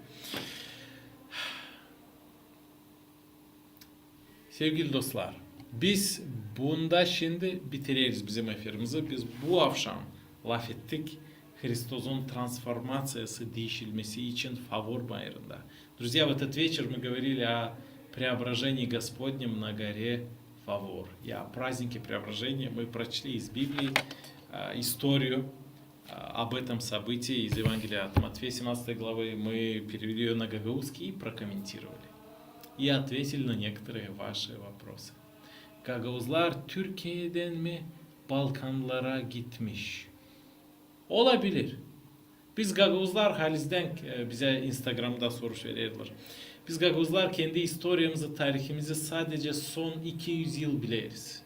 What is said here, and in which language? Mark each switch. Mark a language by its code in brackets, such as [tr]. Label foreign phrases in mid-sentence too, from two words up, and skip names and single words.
[gag] Sevgili dostlar, biz bunda şimdi bitiririz bizim efirimizi. Biz bu akşam laf ettik. Христос'un трансформациясы, değişilmesi için favor bayırında. [ru] Друзья, в этот вечер мы говорили о преображении Господнем на горе Фавор. И о празднике преображения мы прочли из Библии историю об этом событии из Евангелия от Матфея 17 главы. Мы перевели ее на гагаузский и прокомментировали. И ответили на некоторые ваши вопросы. [gag] Gagauzlar Türkiye'den mi Balkanlara gitmiş? Olabilir. Biz Gagauzlar Haliz'den bize Instagram'da soru veriyorlar. Biz Gagauzlar kendi historiamızı, tarihimizi sadece son 200 yıl biliriz.